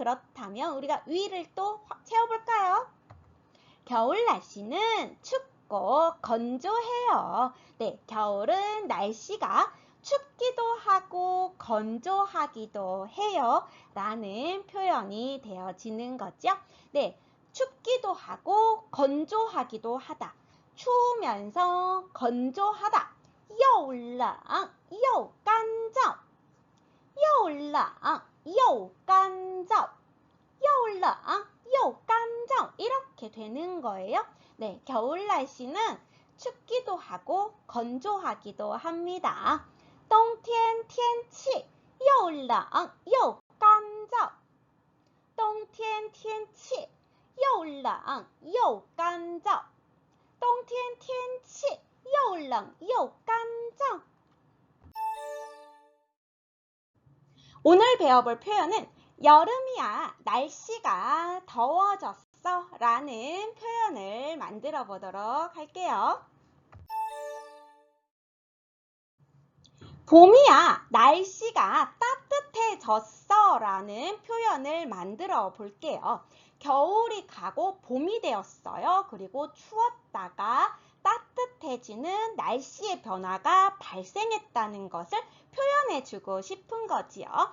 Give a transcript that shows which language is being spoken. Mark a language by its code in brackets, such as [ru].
[ko] 그렇다면 우리가 위를 또 채워볼까요? 겨울 날씨는 춥고 건조해요. 네, 겨울은 날씨가 춥기도 하고 건조하기도 해요. 라는 표현이 되어지는 거죠. 네, 춥기도 하고 건조하기도 하다. 추우면서 건조하다. [zh] 又冷又干燥又冷又干燥又冷又干燥 [ko] 이렇게 되는 거예요. 네, 겨울 날씨는 춥기도 하고 건조하기도 합니다. [zh] 冬天天气又冷又干燥冬天天气又冷又干燥冬天天气又冷又干燥 [ko] 오늘 배워볼 표현은 여름이야, 날씨가 더워졌어 라는 표현을 만들어 보도록 할게요. 봄이야, 날씨가 따뜻해졌어 라는 표현을 만들어 볼게요. 겨울이 가고 봄이 되었어요. 그리고 추웠다가 따뜻해지는 날씨의 변화가 발생했다는 것을 표현해주고 싶은 거지요.